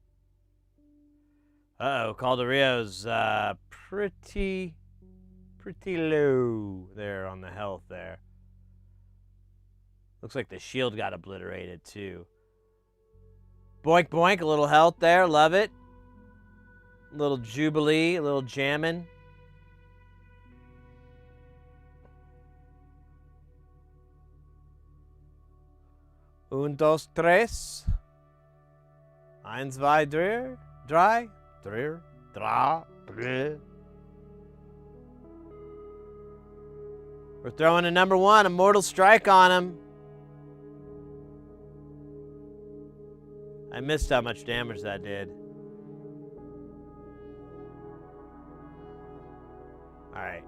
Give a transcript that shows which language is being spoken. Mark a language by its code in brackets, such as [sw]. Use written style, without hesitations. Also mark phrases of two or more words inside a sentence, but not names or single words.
[en] Uh-oh, Calderio's pretty low there on the health there. Looks like the shield got obliterated too. Boink boink, a little health there, love it. A little jubilee, a little jammin'. [es] Un, dos, tres. [de] Eins, zwei, drei. Drei. Drei. Drei. [en] We're throwing a number 1, a mortal strike on him. I missed how much damage that did. Alright.